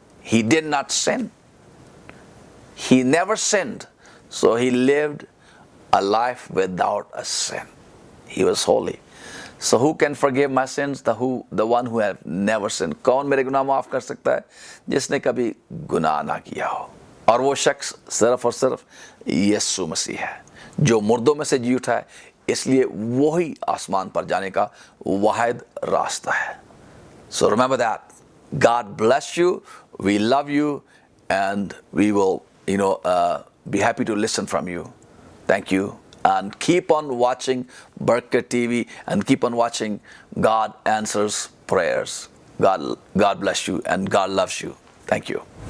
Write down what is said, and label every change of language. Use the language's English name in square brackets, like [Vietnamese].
[English] He did not sin. He never sinned, so he lived a life without a sin. He was holy. So who can forgive my sins? The one who have never sinned. [Hindi] कौन मेरे गुनाह माफ कर सकता है? जिसने कभी गुनाह ना किया हो. और वो शख्स सिर्फ और सिर्फ यीशु मसीह है, जो मुर्दों में से जी उठा है. इसलिए वही आसमान पर जाने का वाहिद रास्ता है. [English] So remember that. God bless you. We love you, and we will, be happy to listen from you. Thank you, and keep on watching Berkat TV, and keep on watching God Answers Prayers. God bless you, and God loves you. Thank you.